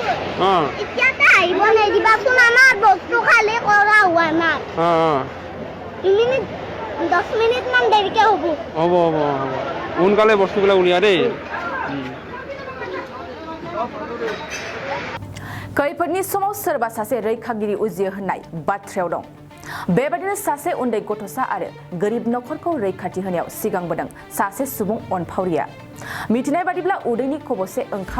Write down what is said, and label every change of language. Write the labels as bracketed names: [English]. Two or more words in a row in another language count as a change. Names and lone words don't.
[Assamese] এতিয়াতে আহিব নিদিবাচোন আমাৰ বস্তু খালি কৰা হোৱা নাই মিনিট 10 মিনিট মান দেৰিকে হ'ব হ'ব হ'ব হ'ব সোনকালে বস্তুবিলাক উলিয়া দেই [Bodo] खैफोदनि समाव सोरबा सासे रैखागिरि उजियो होननाय बाथ्रायाव दं बेबादिनो सासे उन्दै गथ'सा आरो गोरिब नखरखौ रैखाथि होनायाव सिगांबोदों सासे सुबुं अनफावरिया मिथिनाय बादिब्ला उदैनि खबसे ओंखाम